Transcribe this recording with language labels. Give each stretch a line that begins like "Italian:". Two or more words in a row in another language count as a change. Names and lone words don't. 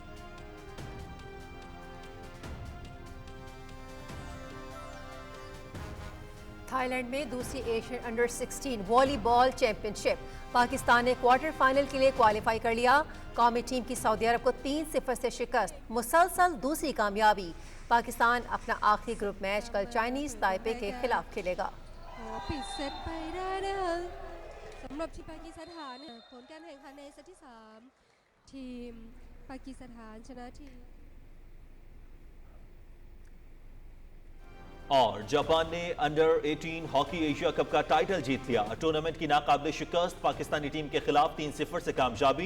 Urdu: تھائی لینڈ میں دوسری ایشین انڈر 16 والی بال چیمپئن شپ، پاکستان نے کوارٹر فائنل کے لیے کوالیفائی کر لیا۔ قومی ٹیم کی سعودی عرب کو 3-0 سے شکست، مسلسل دوسری کامیابی۔ پاکستان اپنا آخری گروپ میچ کل چائنیز تائپے کے خلاف کھیلے گا۔
Thai: ปิดเซตไปได้นะคะสำหรับทีมปากีสถานผลการแข่งขันในเซตที่3ทีมปากีสถานชนะทีม
Urdu: اور جاپان نے انڈر 18 ہاکی ایشیا کپ کا ٹائٹل جیت لیا۔ ٹورنامنٹ کی ناقابل شکست پاکستانی ٹیم کے خلاف 3-0 سے کامیابی۔